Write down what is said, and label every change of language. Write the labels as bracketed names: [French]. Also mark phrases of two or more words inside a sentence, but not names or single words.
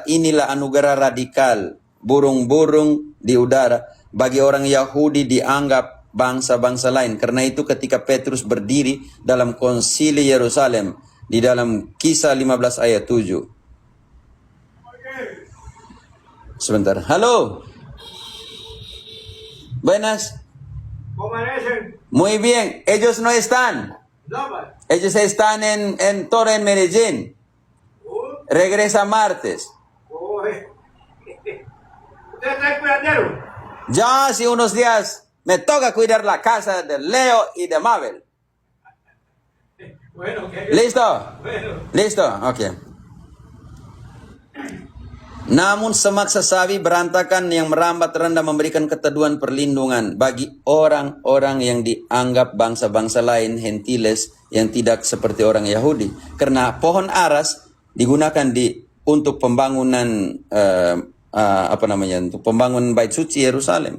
[Indonesian] Inilah anugerah radikal burung-burung di udara. Bagi orang Yahudi dianggap bangsa-bangsa lain. Karena itu ketika Petrus berdiri dalam konsili Yerusalem, di dalam Kisah 15 ayat 7. Sebentar. Halo. [Spanish] Buenas. Muy bien, ellos no están. Ellos están en Torre en Medellín. Regresa martes. ¿Usted está cuidadero? Ya hace unos días me toca cuidar la casa de Leo y de Mabel. Bueno, ¿Listo? Bueno. Listo, [Indonesian] oke. Namun semak sesawi berantakan yang merambat rendah memberikan keteduhan perlindungan bagi orang-orang yang dianggap bangsa-bangsa lain, Gentiles, yang tidak seperti orang Yahudi. Karena pohon aras digunakan untuk pembangunan untuk pembangunan Bait Suci Yerusalem.